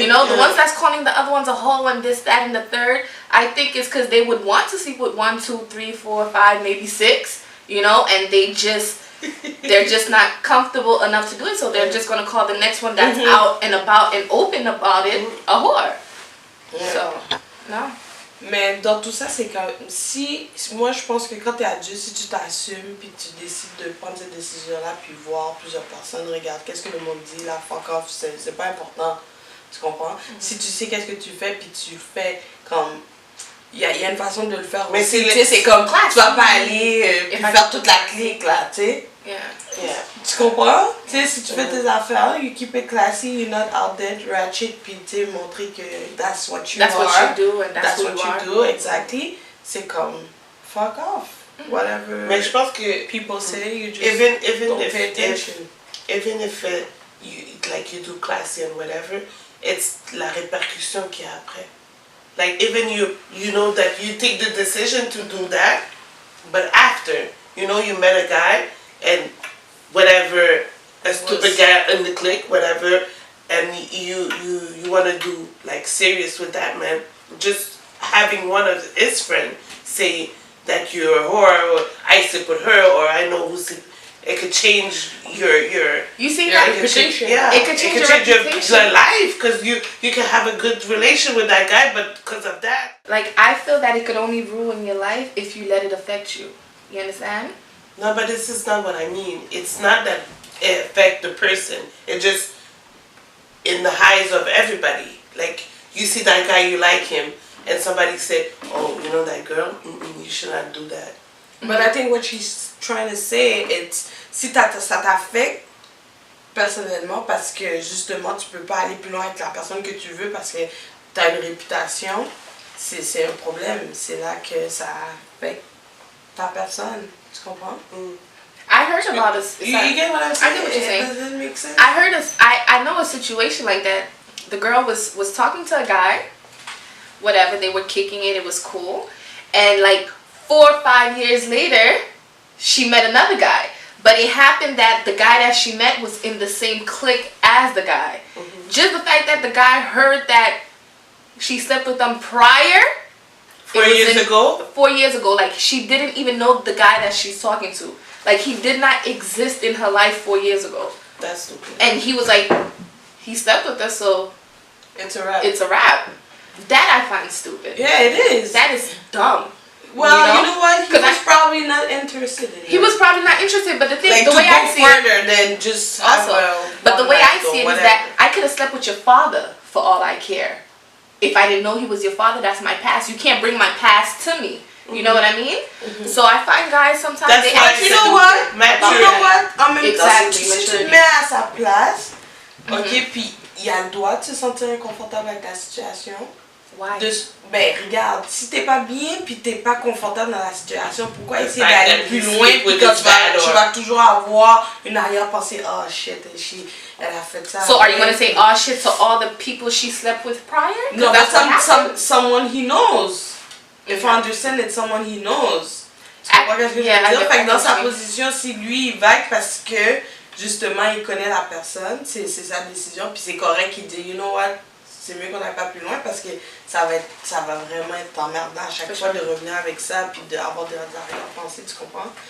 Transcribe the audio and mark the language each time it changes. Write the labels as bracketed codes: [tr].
[en] You know, the ones that's calling the other ones a hoe and this, that, and the third, I think it's because they would want to sleep with 1, 2, 3, 4, 5, maybe 6. You know, and they're just not comfortable enough to do it, so they're just gonna call the next one that's out and about and open about it a whore. [fr] So, non. Mais dans tout ça, c'est quand moi je pense que quand t'es adulte, si tu t'assumes puis tu décides de prendre cette décision-là puis voir plusieurs personnes, regarde qu'est-ce que le monde dit, la fuck off, c'est pas important, tu comprends? Si tu sais qu'est-ce que tu fais puis tu fais comme il y a une façon de le faire mais aussi, c'est comme tu vas pas aller puis faire toute la clique là, tu sais. Tu comprends? Tu sais, si tu fais tes affaires, you keep it classy, you're not out there ratchet, puis tu sais, montrer que that's what you [en] do and that's what you do, exactly. C'est comme, fuck off. Whatever [fr] mais je pense que [en] people say, you just even don't pay attention. Even if you do classy and whatever, it's la répercussion qu'il y a après. Like, even you know that you take the decision to do that, but after, you know, you met a guy, and whatever, a stupid guy in the clique, whatever, and you want to do like serious with that man, just having one of his friends say that you're a whore, or I sleep with her, or I know who sleep, it could change your you see that reputation. It could change your life, because you can have a good relation with that guy, but because of that. Like, I feel that it could only ruin your life if you let it affect you. You understand? No, but this is not what I mean. It's not that it affect the person. It just in the eyes of everybody. Like, you see that guy, you like him, and somebody said, oh, you know that girl? You should not do that. [fr] But I think what she's trying to say, it's si ça t'affecte personnellement parce que justement tu peux pas aller plus loin avec la personne que tu veux parce que tu as une réputation, c'est un problème. C'est là que ça affecte ta personne. Tu comprends? [en] I heard about this. You get what I'm saying? I get what you're saying. Does it make sense? I heard I know a situation like that. The girl was talking to a guy, whatever, they were kicking it, it was cool. And like 4 or 5 years later, she met another guy. But it happened that the guy that she met was in the same clique as the guy. Just the fact that the guy heard that she slept with him prior. 4 years ago? 4 years ago. Like, she didn't even know the guy that she's talking to. Like, he did not exist in her life 4 years ago. That's stupid. And he was like, he slept with her, so it's a wrap. It's a wrap. That I find stupid. Yeah, it is. That is dumb. Well, you know what? He was probably not interested in it. He was probably not interested, but the thing, like, the way I see it, further than just also, but the way I see it is that I could have slept with your father for all I care. If I didn't know he was your father, that's my past. You can't bring my past to me. You know what I mean? So I find guys sometimes they you know what? You know what? [fr] En même temps, si tu te mets à sa place, ok, puis il a le droit de se sentir inconfortable avec la situation. [en] Why? [fr] Ben regarde, si t'es pas bien puis t'es pas confortable dans la situation, pourquoi essayer d'aller plus loin puis quand tu vas toujours avoir une arrière-pensée, oh shit, elle a fait ça. [en] So are you gonna say oh shit to all the people she slept with prior? No, but someone he knows. If I understand it's someone he knows. [fr] Tu comprends ce que je veux dire? Fait que dans sa position, si lui il vague parce que justement il connaît la personne, c'est sa décision puis c'est correct qu'il dit you know what? C'est mieux qu'on n'aille pas plus loin parce que ça va vraiment être emmerdant à chaque fois de revenir avec ça puis d'avoir des arrière-pensées, tu comprends?